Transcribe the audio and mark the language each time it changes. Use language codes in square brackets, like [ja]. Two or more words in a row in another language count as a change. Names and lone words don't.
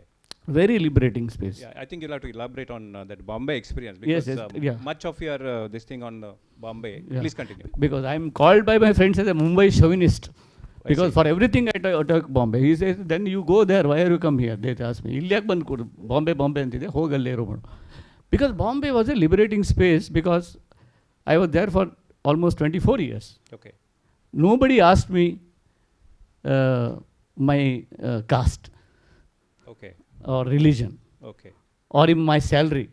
[en] Very liberating space. Yeah, I think you'll have to elaborate on that Bombay experience Yes, because yes, yeah. much of your this thing on Bombay. Yeah. Please continue. Because I'm called by my friends as a Mumbai chauvinist. I Because see. for everything I talk Bombay. He says, then you go there, why are you come here? They ask me, [kn] ಇಲ್ಯಾಕ್ ಬನ್ ಕೊಡು, ಬಾಂಬೆ ಅಂತಿದೆ, ಹೋಗಲ್ಲೆ ರೋ. [en] Because Bombay was a liberating space because I was there for almost 24 years. Okay. Nobody asked me my caste Okay. or religion Okay. or in my salary.